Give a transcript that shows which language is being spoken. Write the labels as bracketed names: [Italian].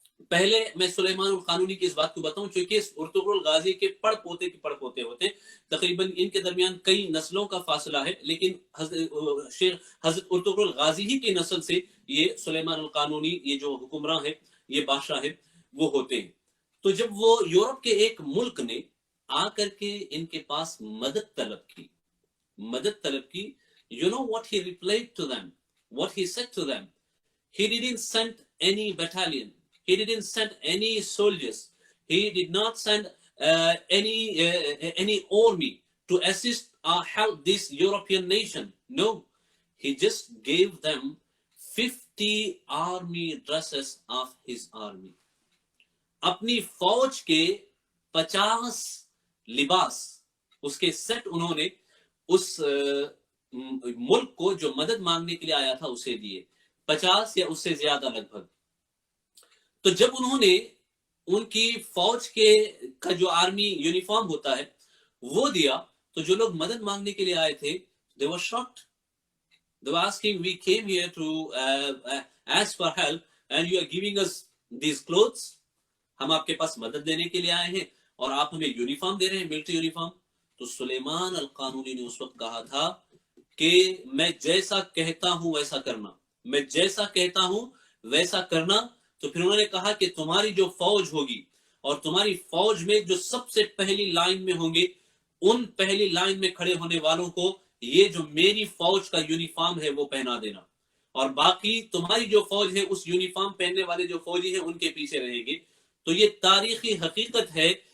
[Urdu] پہلے میں سلیمان القانونی کی اس بات کو بتاؤں، چونکہ ارطغرل غازی کے پڑ پوتے ہوتے تقریباً ان کے درمیان کئی نسلوں کا فاصلہ ہے، لیکن حضرت ارطغرل غازی ہی کی نسل سے یہ سلیمان القانونی، یہ جو حکمراں ہے، یہ بادشاہ ہے، وہ ہوتے ہیں۔ تو جب وہ یورپ کے ایک ملک نے آ کر کے ان کے پاس مدد طلب کی، [English] you know what he replied to them, what he said to them? He didn't send any battalion, he didn't send any soldiers, he did not send any army to assist or help this European nation. No, he just gave them 50 army dresses of his army. [Urdu] اپنی فوج کے 50 لباس، اس کے set انہوں نے اس ملک کو جو مدد مانگنے کے لیے آیا تھا اسے دیے، 50 یا اس سے زیادہ لگ بھگ۔ تو جب انہوں نے ان کی فوج کا جو آرمی یونیفارم ہوتا ہے وہ دیا، تو جو لوگ مدد مانگنے کے لیے آئے تھے [English] they were shocked. They were asking, we came here to ask for help and you are giving us these clothes. [Urdu] ہم آپ کے پاس مدد دینے کے لیے آئے ہیں اور آپ ہمیں یونیفارم دے رہے ہیں، ملٹری یونیفارم۔ تو سلیمان القانونی نے اس وقت کہا تھا کہ میں جیسا کہتا ہوں ویسا کرنا، میں جیسا کہتا ہوں ویسا کرنا۔ تو پھر انہوں نے کہا کہ تمہاری جو فوج ہوگی اور تمہاری فوج میں جو سب سے پہلی لائن میں ہوں گے، ان پہلی لائن میں کھڑے ہونے والوں کو یہ جو میری فوج کا یونیفارم ہے وہ پہنا دینا، اور باقی تمہاری جو فوج ہے اس یونیفارم پہننے والے جو فوجی ہیں ان کے پیچھے رہیں گے۔ تو یہ تاریخی حقیقت ہے